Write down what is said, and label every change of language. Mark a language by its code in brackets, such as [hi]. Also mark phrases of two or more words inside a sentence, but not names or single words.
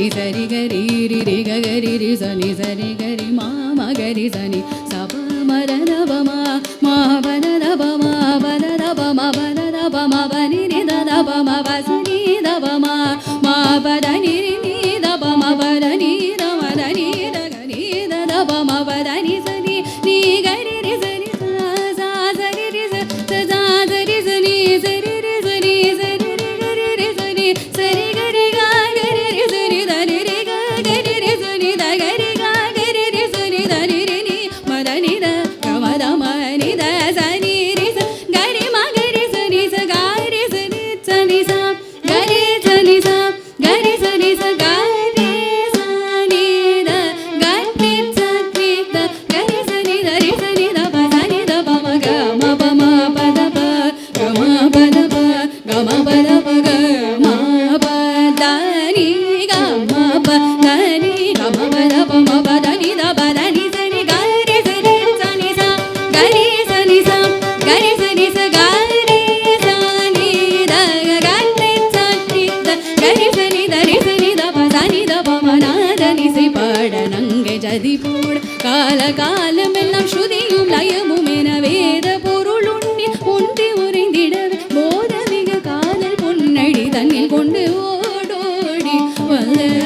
[ta] सरी गरी रि रे गरी रि सनी सरी गरी मा मगरी सनी सप मद दप मा पद दप मा पद दप मा पद दप मा पनि रि दप मा पसनी दप मा पद नि रि नि दप मा पद नि द मद नि द गरी दप मा पद नि सनी नी गरी रि सनी सा सरी रि सा सरी सनी सरी रि सनी सरी रि गरी रि सनी सरी गरी गा गरी रि सनी दरी रि गा गरी रि सनी द गरी गा गरी रि सनी दरी रि नि मद नि द ग मद म नि द सनी रि स गरी म गरी सनी स गा रि सनी सनी सा गरी सनी सा गरी सनी स गा रि सनी द गरी सनी द गरी सनी द रि सनी द प सनी द प म ग म प म प द प ग म प द प ग म प द प ग म प द नि ग म प द नि ग म प द प म प द नि द प द नि सनी ग रि सनी सनी सा गरी सनी सा गरी सनी स ग रि सनी द ग रि सनी द गरी सनी द रि सनी द प सनी द प म நாதன் இசை பாட நங்கை ஜதி போட கால காலமெல்லாம் ஸ்ருதியும் லயமும் என வேத பொருள் உன்னில் ஒன்றி உறைந்திடவே போதமிகு காதல் பொன்னடி தன்னில் கொண்டு ஓடோடி வந்த